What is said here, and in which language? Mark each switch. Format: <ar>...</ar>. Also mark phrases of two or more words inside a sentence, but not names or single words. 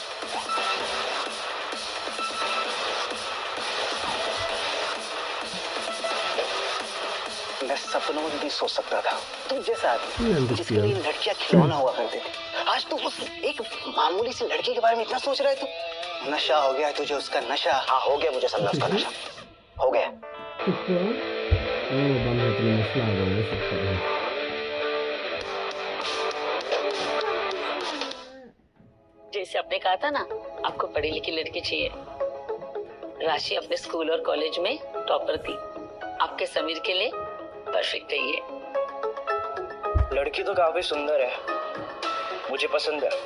<hi>मैं सपनों में भी सोच सकता था तुम जैसा आदमी जिसके लिए लड़कियां खिलौना हुआ करते थे, आज तुम उस एक मामूली सी लड़की के बारे में इतना सोच रहे थे। नशा हो गया है तुझे उसका नशा। हाँ हो गया मुझे समझा उसका नशा, हो गया।</hi> <id>Oh, banget ini mesra banget sepertinya.</id> <hi>जैसे आपने कहा था ना, आपको पढ़ी लिखी लड़की चाहिए। राशि अपने स्कूल और कॉलेज में टॉपर थी, आपके समीर के लिए परफेक्ट है ये। लड़की तो काफी सुंदर है, मुझे पसंद है।</hi>